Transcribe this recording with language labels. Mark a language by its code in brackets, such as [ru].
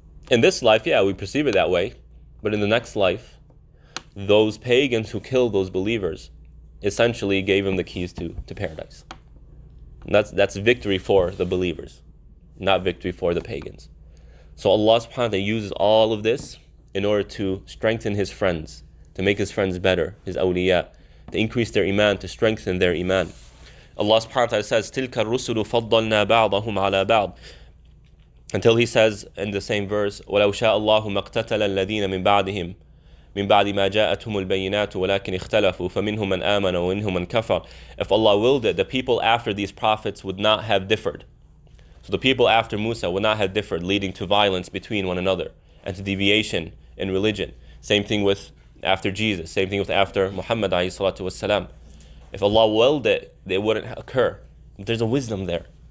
[en] In this life, yeah, we perceive it that way. But in the next life, those pagans who killed those believers essentially gave them the keys to paradise. And that's victory for the believers, not victory for the pagans. So Allah subhanahu wa ta'ala uses all of this in order to strengthen His friends, to make His friends better, His awliya, to increase their iman, to strengthen their iman. Allah subhanahu wa ta'ala says, [ar] تِلْكَ الرُّسُلُ فَضَّلْنَا بَعْضَهُمْ عَلَى بَعْضٍ, [en] until He says in the same verse, [ar] وَلَوْ شَاءَ اللَّهُ مَقْتَتَلَ الَّذِينَ مِنْ بَعْدِهِمْ مِنْ بَعْدِ مَا جَاءَتْهُمُ الْبَيِّنَاتُ وَلَكِنْ اخْتَلَفُوا فَمِنْهُمْ مَنْ آمَنَ وَمِنْهُمْ مَنْ كَفَرَ. [en] If Allah willed it, the people after these prophets would not have differed. So the people after Musa would not have differed, leading to violence between one another and to deviation in religion. Same thing with after Jesus. Same thing with after Muhammad alayhi salatu wasalam. If Allah willed it, they wouldn't occur. There's a wisdom there.